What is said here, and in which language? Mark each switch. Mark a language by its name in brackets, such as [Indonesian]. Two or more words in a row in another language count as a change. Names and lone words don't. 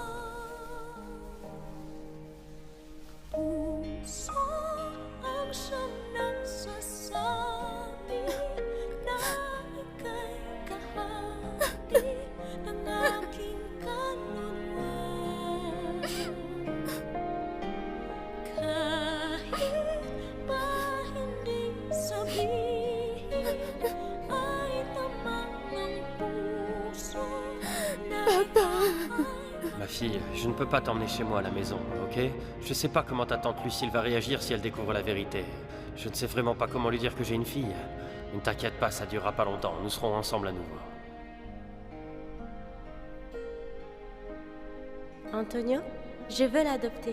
[Filipino] Puso ang siyang nagsasabi na ika'y kahati ng aking kaluluwa. Kahit pa hindi sabihin, ay tama ng puso na [French] Ma fille, je ne peux pas t'emmener chez moi à la maison, ok? Je sais pas comment ta tante Lucille va réagir si elle découvre la vérité. Je ne sais vraiment pas comment lui dire que j'ai une fille. Ne t'inquiète pas, ça durera pas longtemps. Nous serons ensemble à nouveau. Antonio, je veux l'adopter.